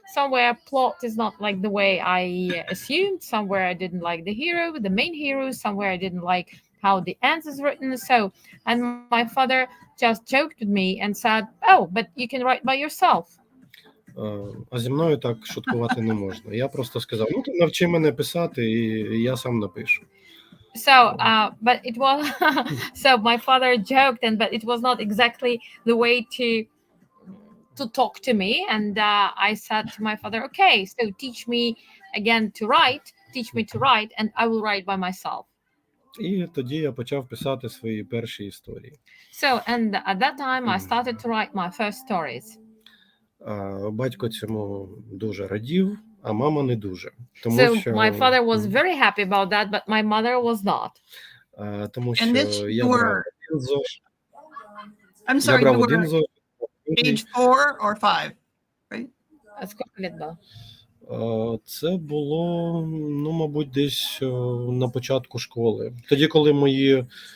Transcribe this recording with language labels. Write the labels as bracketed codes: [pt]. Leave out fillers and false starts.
[en] Somewhere plot is not like the way I assumed. Somewhere I didn't like the main hero. Somewhere I didn't like how the end is written. So, and my father just joked with me and said, "Oh, but you can write by yourself." [uk] А зі мною так шуткувати не можна. Я просто сказав: "Ну, ти навчи мене писати, і я сам напишу." [en] So, but it was so my father joked, but it was not exactly the way to talk to me. And I said to my father, "Okay, so teach me to write, and I will write by myself." [uk] І тоді я почав писати свої перші історії. [en] So, and at that time I started to write my first stories. [uk] Батько цьому дуже радів, а мама не дуже. Тому що [en] my father was very happy about that, but my mother was not. [uk] Тому що я брав один зошит. [en] I'm sorry, you were age 4 or 5, right? [uk] А скільки лет було? Це було, ну, мабуть, десь на початку школи. Тоді, коли мої